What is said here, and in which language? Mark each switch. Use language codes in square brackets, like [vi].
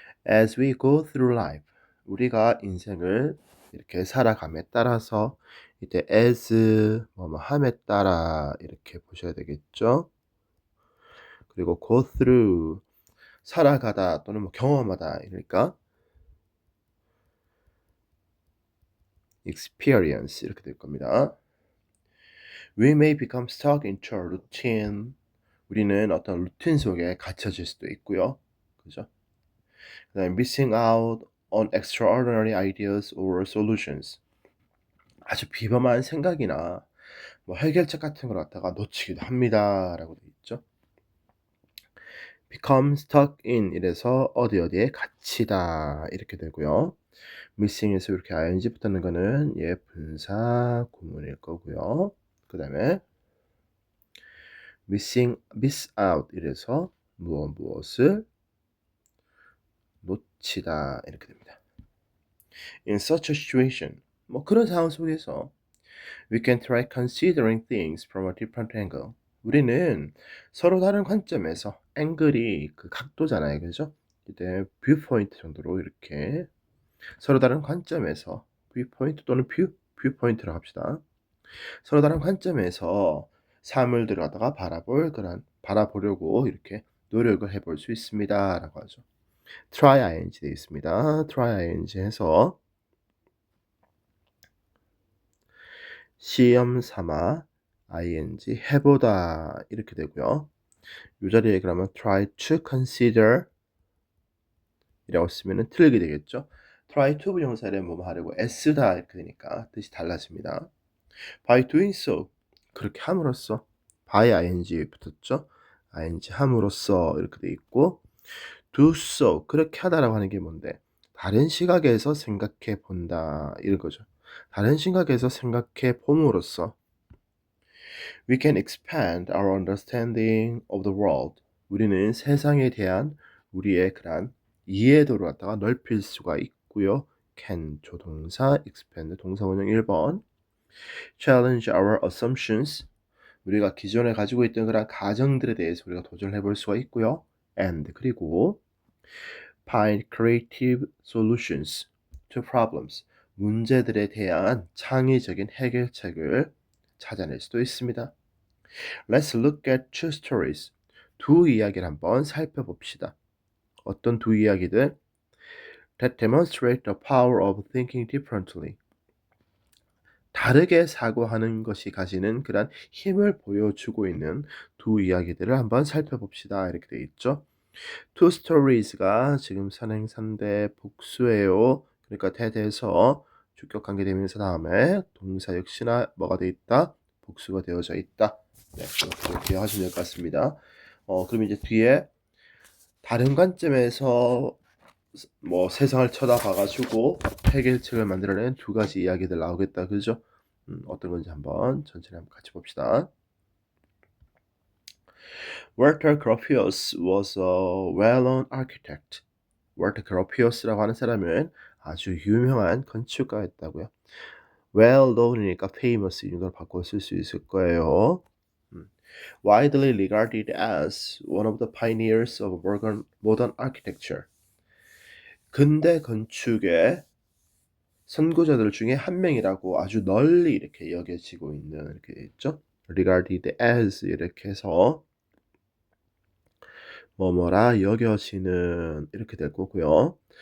[en] As we go through life, [ko] 우리가 인생을 이렇게 살아감에 따라서 이때 as 함에 따라 이렇게 보셔야 되겠죠. 그리고 [en] go through [ko] 살아가다 또는 경험하다 이러니까 experience 이렇게 될 겁니다. [en] We may become stuck into a routine. [ko] 우리는 어떤 루틴 속에 갇혀질 수도 있고요. 그죠? 그다음에 [en] missing out on extraordinary ideas or solutions. [ko] 아주 비범한 생각이나 해결책 같은 걸 갖다가 놓치기도 합니다라고 되어 있죠. [en] become stuck in [ko] 이래서 어디에 갇히다 이렇게 되고요. missing에서 이렇게 ing 붙는 거는 분사 구문일 거고요. 그다음에 [en] miss out [ko] 이래서 무엇을 놓치다 이렇게 됩니다. [en] In such a situation, [ko] 그런 상황 속에서 [en] we can try considering things from a different angle. [ko] 우리는 서로 다른 관점에서 앵글이 그 각도잖아요, 그죠? 이때 뷰포인트 정도로 이렇게 서로 다른 관점에서 뷰포인트 또는 뷰포인트로 합시다. 서로 다른 관점에서 삶을 들여다가 바라보려고 이렇게 노력을 해볼 수 있습니다라고 하죠. try ing 되어 있습니다. try ing 해서 시험 삼아 ing 해보다 이렇게 되고요. 이 자리에 그러면 [en] try to consider [ko] 이라고 쓰면은 틀리게 되겠죠. [en] try to [ko] 부정사를 하려고 애쓰다 이렇게 되니까 뜻이 달라집니다. [en] by doing so [ko] 그렇게 함으로써 by ing 붙었죠. ing 함으로써 이렇게 돼 있고 [en] do so [ko] 그렇게 하다라고 하는 게 뭔데? 다른 시각에서 생각해 본다 이런 거죠. 다른 시각에서 생각해 봄으로써 [en] we can expand our understanding of the world. [ko] 우리는 세상에 대한 우리의 그런 이해도를 갖다가 넓힐 수가 있고요. can 조동사, expand 동사 원형 1번. [en] challenge our assumptions. [ko] 우리가 기존에 가지고 있던 그런 가정들에 대해서 우리가 도전해 볼 수가 있고요. [en] and [ko] 그리고 [en] find creative solutions to problems. [ko] 문제들에 대한 창의적인 해결책을 찾아낼 수도 있습니다. [en] Let's look at two stories. [ko] 두 이야기를 한번 살펴봅시다. 어떤 두 이야기들? [en] That demonstrate the power of thinking differently. [ko] 다르게 사고하는 것이 가지는 그런 힘을 보여주고 있는 두 이야기들을 한번 살펴봅시다. 이렇게 되어 있죠. [en] Two stories [ko] 가 지금 선행사인데 복수예요. 그러니까 대대에서 주격 관계되면서 다음에 동사 역시나 뭐가 되어 있다? 복수가 되어져 있다. 네, 이렇게 기억하시면 될 것 같습니다. 그럼 이제 뒤에 다른 관점에서 세상을 쳐다봐가지고 해결책을 만들어낸 두 가지 이야기들 나오겠다, 그죠? 어떤 건지 한번 천천히 한번 같이 봅시다. [en] Walter Gropius was a well-known architect. [ko] 월터 그로피우스라고 하는 사람은 아주 유명한 건축가였다고요. well-known이니까 famous 이 정도로 바꿔 쓸 수 있을 거예요. [en] widely regarded as one of the pioneers of modern architecture. [ko] 근대 건축의 선구자들 중에 한 명이라고 아주 널리 이렇게 여겨지고 있는 이렇게 있죠. [en] regarded as [ko] 이렇게 해서 뭐뭐라 여겨지는 이렇게 될 거고요.